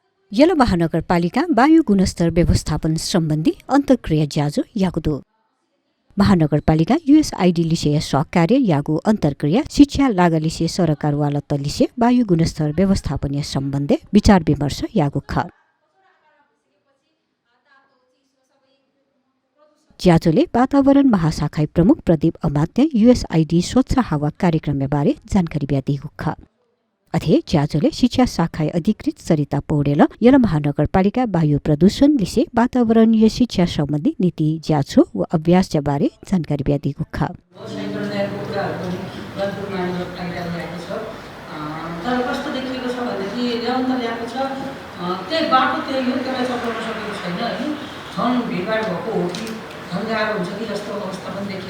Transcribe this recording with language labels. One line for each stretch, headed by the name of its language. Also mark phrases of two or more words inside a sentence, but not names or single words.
Newari: यलो महानगरपालिका वायु गुणस्तर व्यवस्थापन सम्बन्धी अन्तर्क्रिया ज्याजो यागुदो महानगरपालिका युएसआइडी लिसे सहकार्य यागु अन्तर्क्रिया शिक्षा लागलिसे सरकार वाला तलिसे वायु गुणस्तर व्यवस्थापन सम्बन्धी विचार विमर्श यागु ख ज्याजोले वातावरण महाशाखा प्रमुख प्रदीप अमात्य युएसआइडी स्वच्छ हावा कार्यक्रम बारे
Nepali: जानकारी दिएको
Newari: ख अथे ज्याजोले शिक्षा शाखा अधिकृत सरिता पौडेल यला महानगरपालिका वायु प्रदूषण लिसे वातावरणीय शिक्षा सम्बन्धी नीति ज्याजो व अभ्यास बारे
Nepali: जानकारी दिएको
Newari: ख
Nepali: तर कस्तो देखिएको छ भनेदेखि निरन्तर ल्याएको छ त्यही बाटो त्यही हो त्यसलाई चलाउन सकेको छैन होइन झन् भिडभाड भएको हो कि झन् गाह्रो हुन्छ कि जस्तो अवस्था पनि देखिएको